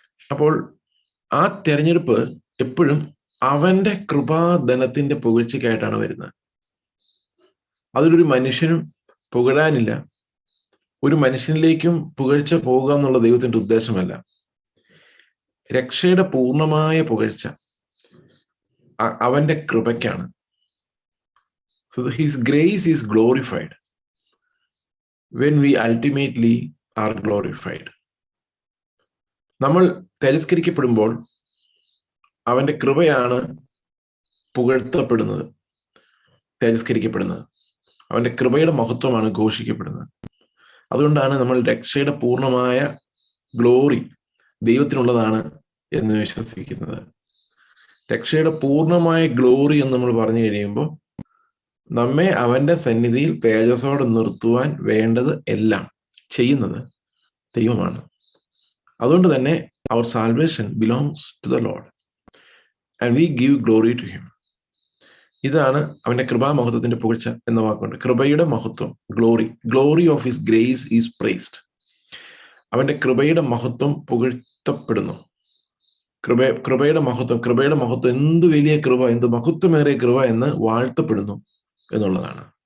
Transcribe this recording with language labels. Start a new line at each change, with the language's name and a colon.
Malayalam: അപ്പോൾ ആ തെരഞ്ഞെടുപ്പ് എപ്പോഴും അവന്റെ കൃപാധനത്തിന്റെ പുകഴ്ചയ്ക്കായിട്ടാണ് വരുന്നത്. അതിലൊരു മനുഷ്യനും പുകഴാനില്ല. ഒരു മനുഷ്യനിലേക്കും പുകഴ്ച പോകുക എന്നുള്ള ദൈവത്തിന്റെ ഉദ്ദേശമല്ല. രക്ഷയുടെ പൂർണ്ണമായ പുകഴ്ച അവന്റെ കൃപയ്ക്കാണ്.
English: So his grace is glorified when we ultimately are glorified.
Malayalam: നമ്മൾ തിരസ്കരിക്കപ്പെടുമ്പോൾ അവന്റെ കൃപയാണ് പുകഴ്ത്തപ്പെടുന്നത്, തിരസ്കരിക്കപ്പെടുന്നത്. അവന്റെ കൃപയുടെ മഹത്വമാണ് ഘോഷിക്കപ്പെടുന്നത്. അതുകൊണ്ടാണ് നമ്മൾ രക്ഷയുടെ പൂർണ്ണമായ ഗ്ലോറി ദൈവത്തിനുള്ളതാണ് എന്ന് വിശ്വസിക്കുന്നത്. രക്ഷയുടെ പൂർണ്ണമായ ഗ്ലോറി എന്ന് നമ്മൾ പറഞ്ഞു കഴിയുമ്പോൾ നമ്മെ അവന്റെ സന്നിധിയിൽ തേജസ്സോടെ നിർത്തുവാൻ വേണ്ടത് എല്ലാം ചെയ്യുന്നത് ദൈവമാണ്. അതുകൊണ്ട് തന്നെ
English: our salvation belongs to the Lord and we give glory to him.
Malayalam: ഇതാണ് അവന്റെ കൃപാമഹത്വത്തിന്റെ പുകഴ്ച എന്ന വാക്കുണ്ട്. കൃപയുടെ മഹത്വം,
English: Glory of his grace is praised.
Malayalam: അവന്റെ കൃപയുടെ മഹത്വം പുകഴ്ത്തപ്പെടുന്നു. കൃപയുടെ മഹത്വം എന്ത് വലിയ കൃപ, എന്ത് മഹത്വമേറിയ കൃപ എന്ന് വാഴ്ത്തപ്പെടുന്നു എന്നുള്ളതാണ്.